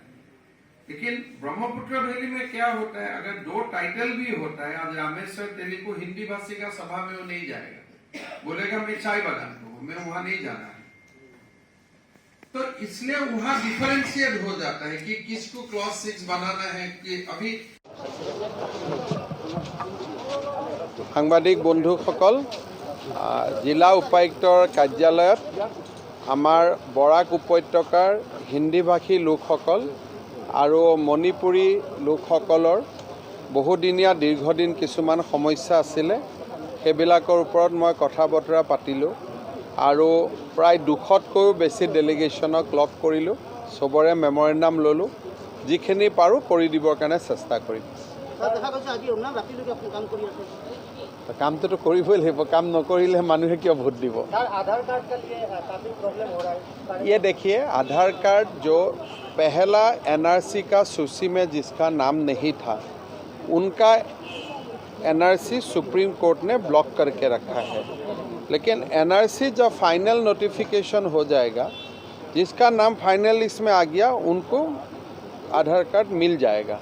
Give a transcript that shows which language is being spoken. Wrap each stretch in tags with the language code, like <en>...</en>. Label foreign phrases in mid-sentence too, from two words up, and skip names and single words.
<hi>लेकिन ब्रह्मपुत्र वैली में क्या होता है, अगर दो टाइटल भी होता है, आज रामेश्वर तेली को हिंदी भाषी का सभा में वो नहीं जाएगा, बोलेगा मैं चाय बागान को हूं, मैं वहां नहीं जाना है। तो इसलिए वहां डिफरेंशिएट हो जाता है कि किसको क्लॉज 6 बनाना है। कि अभी</hi> <as>সাংবাদিক বন্ধুসকল, জিলা উপায়ুক্তৰ কাৰ্যালয়ত আমাৰ বৰাক উপত্যকাৰ হিন্দীভাষী লোকসকল আৰু মণিপুৰী লোকসকলৰ বহুদিনীয়া দীৰ্ঘদিন কিছুমান সমস্যা আছিলে, সেইবিলাকৰ ওপৰত মই কথা বতৰা পাতিলোঁ। আৰু প্ৰায় 200তকৈও বেছি ডেলিগেশ্যনক লগ কৰিলোঁ, চবৰে মেমৰেণ্ডাম ল'লোঁ, যিখিনি পাৰোঁ কৰি দিবৰ কাৰণে চেষ্টা কৰিম। কামটোতো কৰিবই লাগিব, কাম নকৰিলে মানুহে কিয় ভোট দিব।</as> <hi>ये देखिए, आधार कार्ड जो पहला NRC का सूची में जिसका नाम नहीं था, उनका NRC सुप्रीम कोर्ट ने ब्लॉक करके रखा है। लेकिन NRC जब फाइनल नोटिफिकेशन हो जाएगा, जिसका नाम फाइनल लिस्ट में आ गया, उनको आधार कार्ड मिल जाएगा।</hi>